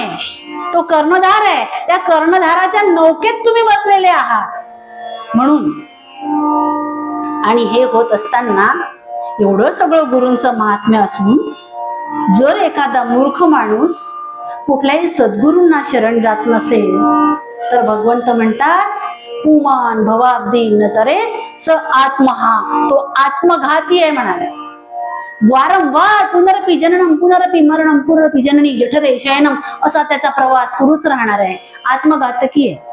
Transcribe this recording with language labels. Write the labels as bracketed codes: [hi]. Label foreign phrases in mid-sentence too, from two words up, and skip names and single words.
[mr] तो कर्णधार आहे, त्या कर्णधाराच्या नौकेत तुम्ही बसलेले आहात म्हणून. आणि हे होत असताना एवढं सगळं गुरूंचं महात्म्य असून जर एखादा मूर्ख माणूस कुठल्याही सद्गुरूंना शरण जात नसेल तर भगवंत म्हणतात, [sa] पुमान भवाब्दी न तरे स आत्महा. [mr] तो आत्मघाती आहे म्हणाले. वारंवार [sa] पुनरपि जननम पुनरपि मरणम पुनरपि जननी जठरे शयनम [mr] असा त्याचा प्रवास सुरूच राहणार आहे. आत्मघातकी आहे.